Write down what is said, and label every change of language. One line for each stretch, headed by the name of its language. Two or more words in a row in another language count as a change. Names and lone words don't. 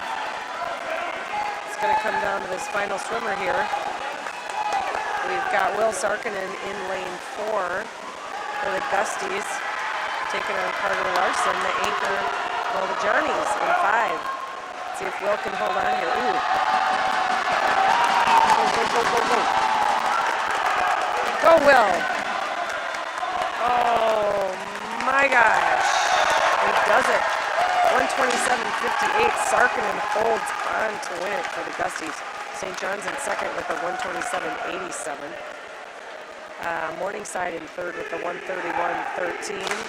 English: It's going to come down to this final swimmer here. We've got Will Sarkinen in lane 4 for the Gusties, taking on Carter Larson, the anchor for the Johnnies in 5. See if Will can hold on here. Ooh. Go, go, go, go, go. Go, Will. Oh, my gosh. He does it. 127.58. Sarkinen holds on to win it for the Gusties. St. John's in second with a 127.87. Morningside in third with a 131.13.